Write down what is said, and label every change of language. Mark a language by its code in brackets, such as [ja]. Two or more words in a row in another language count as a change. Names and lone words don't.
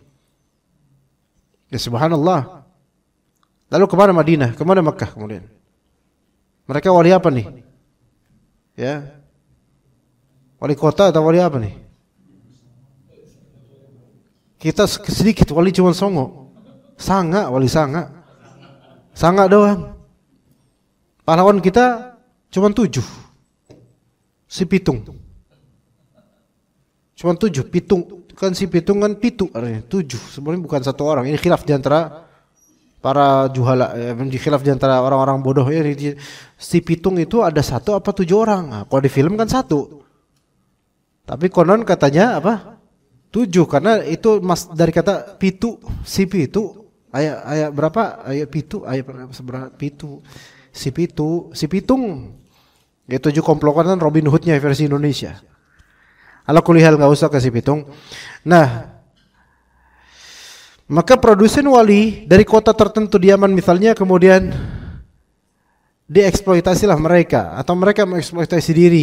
[ar] يا سبحان الله. [id] Lalu kemana Madinah, kemana Makkah kemudian? Mereka wali apa nih? Ya, wali kota atau wali apa nih? Kita sedikit wali cuma songo, sanga, wali sanga, sanga doang. Pahlawan kita cuma 7, si Pitung, cuma 7, Pitung kan si Pitung kan Pitu, 7 sebenarnya bukan satu orang. Ini khilaf di antara para juhala, khilaf di antara orang-orang bodoh ya. Si Pitung itu ada 1 apa 7 orang? Nah, kalau di film kan 1, tapi konon katanya apa? 7 karena itu dari kata pitu, si pitu, ayat berapa? Ayat pitu, ayat seberapa pitu, si pitu, si pitung. Ya 7 komplotan Robin Hood-nya versi Indonesia. [ar] على كل حال [id] enggak usah kasih pitung. Nah, maka produsen wali dari kota tertentu di Yaman misalnya kemudian dieksploitasilah mereka atau mereka mengeksploitasi diri.